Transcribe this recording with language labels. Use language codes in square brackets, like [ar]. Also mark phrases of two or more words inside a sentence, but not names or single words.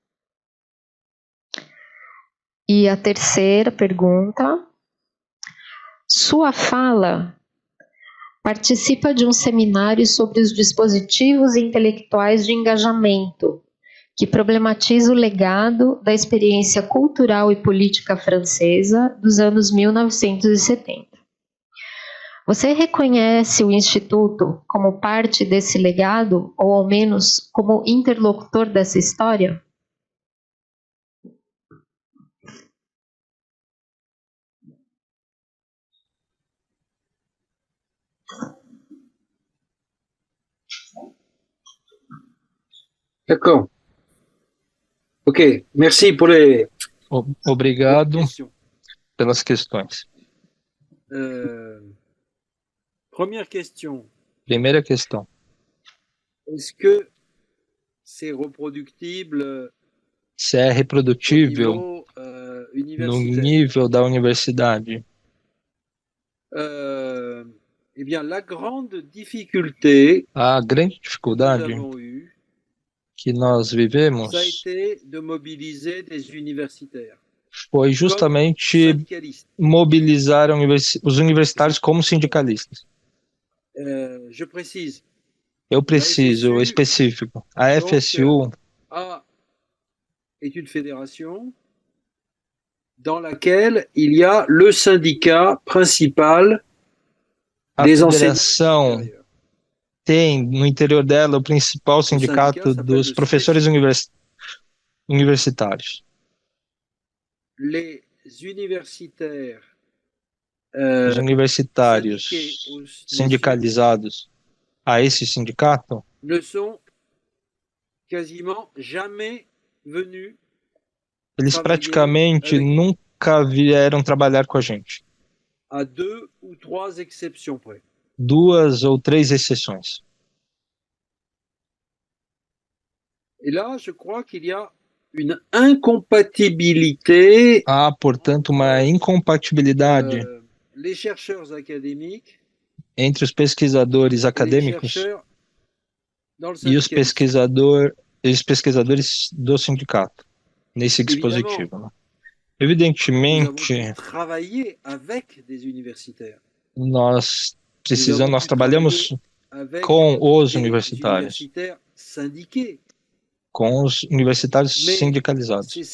[pt] E a terceira pergunta: sua fala participa de um seminário sobre os dispositivos intelectuais de engajamento, que problematiza o legado da experiência cultural e política francesa dos anos 1970. Você reconhece o Instituto como parte desse legado, ou ao menos como interlocutor dessa história? [fr] D'accord. Ok, merci pour les... [pt] Obrigado pelas questões. [fr] Première question. [pt] Primeira questão. [fr] Est-ce que c'est reproductible [pt] se é reprodutível no nível da universidade? [fr] Eh bien, la grande difficulté [pt] A grande dificuldade que nós vivemos foi justamente mobilizar os universitários como sindicalistas. Eu preciso específico. A FSU [fr] est une fédération dans laquelle il y a le syndicat principal des enseignants. [pt] Tem no interior dela o principal sindicato dos professores universitários. Os universitários sindicalizados a esse sindicato [fr] ne sont quasiment jamais venus [pt] Eles praticamente nunca vieram trabalhar com a gente. [fr] À 2 ou 3 exceptions près. [pt] 2 ou 3 exceções. [fr] Et là, je crois qu'il y a une incompatibilité. [pt] Há, portanto, uma incompatibilidade [fr] les chercheurs académiques [pt] entre os pesquisadores acadêmicos e os pesquisadores do sindicato nesse dispositivo. Né? Evidentemente, nós trabalhamos com os universitários, com os universitários sindicalizados.